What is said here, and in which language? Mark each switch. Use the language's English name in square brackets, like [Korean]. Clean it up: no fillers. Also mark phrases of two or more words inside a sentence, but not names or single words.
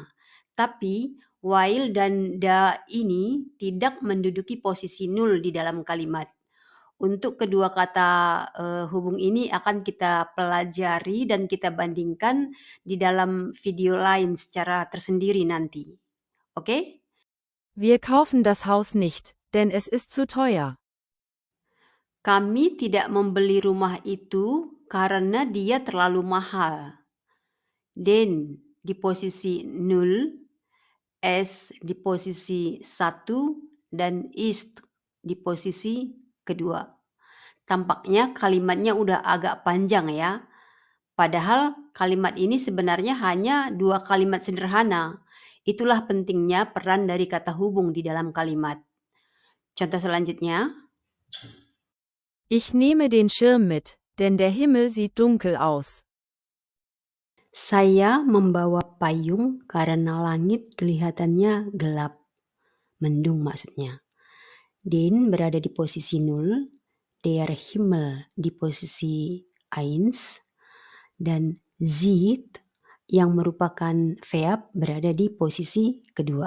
[Indonesian] Tapi while dan da ini tidak menduduki posisi 0 di dalam kalimat. Untuk kedua kata hubung ini akan kita pelajari dan kita bandingkan di dalam video lain secara tersendiri nanti. Oke? [German] Wir kaufen das Haus nicht, denn es ist zu teuer. [Indonesian] Kami tidak membeli rumah itu karena dia terlalu mahal. Den di posisi 0, es di posisi 1, dan ist di posisi kedua. Tampaknya kalimatnya udah agak panjang ya. Padahal kalimat ini sebenarnya hanya 2 kalimat sederhana. Itulah pentingnya peran dari kata hubung di dalam kalimat. Contoh selanjutnya. [German] Ich nehme den Schirm mit, denn der Himmel sieht dunkel aus. [Indonesian] Saya membawa payung karena langit kelihatannya gelap. Mendung maksudnya. Den berada di posisi 0, [German] der Himmel [Indonesian] di posisi 1, dan sieht yang merupakan verb berada di posisi kedua.